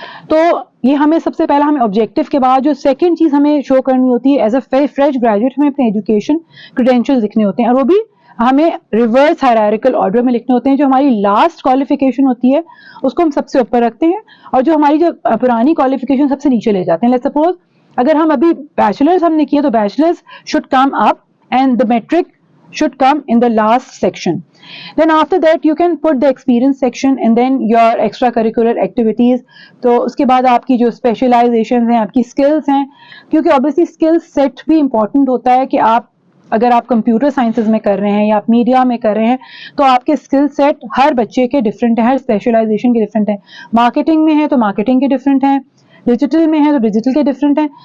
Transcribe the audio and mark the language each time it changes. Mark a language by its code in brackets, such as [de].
[hi] तो ये हमें सबसे पहला हमें ऑब्जेक्टिव के बाद जो सेकंड चीज़ हमें शो करनी होती है, एज अ फ्रेश ग्रेजुएट हमें अपने एजुकेशन क्रेडेंशियल्स लिखने होते हैं, और वो भी हमें रिवर्स हायरार्किकल ऑर्डर में लिखने होते हैं. जो हमारी लास्ट क्वालिफिकेशन होती है उसको हम सबसे ऊपर रखते हैं, और जो हमारी जो पुरानी क्वालिफिकेशन सबसे नीचे ले जाते हैं. [en] let's suppose [hi] अगर हम अभी बैचलर्स हमने किया तो [en] Bachelors should come up and the matric should come in the last section. Then after that you can put the experience section and then your extracurricular activities. [hi] तो उसके बाद आपकी जो specializations हैं, आपकी skills हैं, क्योंकि obviously skill set भी important होता है कि आप अगर आप कंप्यूटर साइंसेज में कर रहे हैं या आप मीडिया में कर रहे हैं तो आपके स्किल सेट हर बच्चे के डिफरेंट हैं, हर स्पेशलाइजेशन के डिफरेंट हैं. मार्केटिंग में है तो मार्केटिंग के डिफरेंट हैं, डिजिटल में है तो डिजिटल के डिफरेंट हैं.